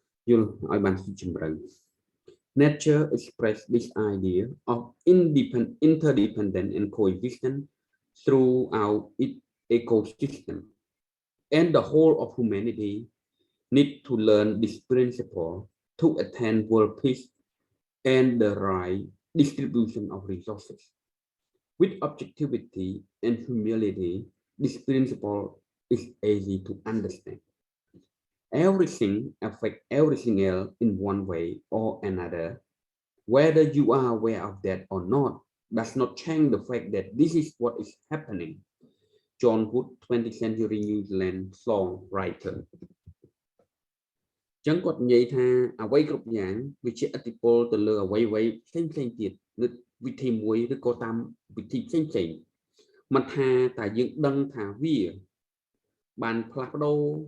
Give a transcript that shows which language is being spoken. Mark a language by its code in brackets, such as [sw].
[km] យល់ឲ្យបានស៊ីជម្រៅ [en] Nature expressed this idea of interdependence and coexistence throughout its ecosystem, and the whole of humanity need to learn this principle to attain world peace and the right distribution of resources. With objectivity and humility, this principle is easy to understand. Everything affects everything else in one way or another. Whether you are aware of that or not does not change the fact that this is what is happening. John Wood, 20th century New Zealand songwriter. [km] ចឹងគាត់និយាយថាអ្វីគ្រប់យ៉ាងវាជាឥទ្ធិពលទៅលើអ្វីផ្សេងទៀតនៅវិធីមួយឬក៏តាមវិធីផ្សេងមិនថាតែយើងដឹងថាវាបានផ្លាស់ប្ដូរ